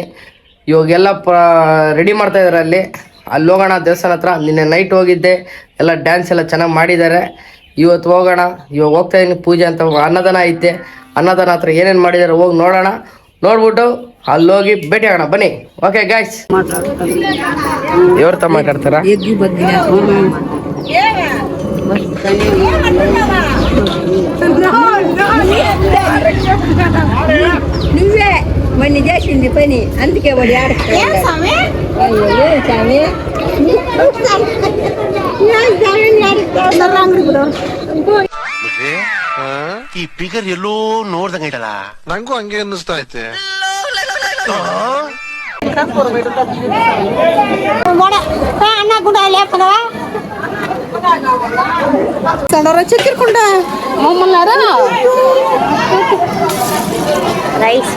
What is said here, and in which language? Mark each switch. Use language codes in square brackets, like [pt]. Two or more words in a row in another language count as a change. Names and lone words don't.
[kn] ಇವಾಗೆಲ್ಲ ರೆಡಿ ಮಾಡ್ತಾ ಇದ್ದಾರೆ. ಅಲ್ಲಿ ಹೋಗೋಣ ದೇವಸ್ಥಾನ ಹತ್ರ. ನಿನ್ನೆ ನೈಟ್ ಹೋಗಿದ್ದೆ, ಎಲ್ಲ ಡ್ಯಾನ್ಸ್ ಎಲ್ಲ ಚೆನ್ನಾಗಿ ಮಾಡಿದ್ದಾರೆ. ಇವತ್ತು ಹೋಗೋಣ. ಇವಾಗ ಹೋಗ್ತಾ ಇದ್ದೀನಿ, ಪೂಜೆ ಅಂತ ಅನ್ನದಾನ ಐತೆ. ಅನ್ನದಾನ ಹತ್ರ ಏನೇನು ಮಾಡಿದ್ದಾರೆ ಹೋಗಿ ನೋಡೋಣ. ನೋಡ್ಬಿಟ್ಟು ಅಲ್ಲಿ ಹೋಗಿ ಭೇಟಿ ಆಗೋಣ ಬನ್ನಿ. [en] okay guys, [kn] ಇವ್ರ ಮಾತಾಡ್ತಾರಾ? [te] నువ్వే మొన్న చేసింది పని, అందుకే వాడు [kn] ಈ ಫಿಗರ್ ಎಲ್ಲೋ ನೋಡ್ದಂಗ ಐತಲ್ಲ. ನಂಗೂ ಹಂಗೆ ಅನ್ನಿಸ್ತಾ ಐತೆ. ಅಣ್ಣ ಗುಡ ಚಕ್ಕಿರ್ಕೊಂಡ ಮಮ್ಮಲ್ಲಾರ ರೈಸು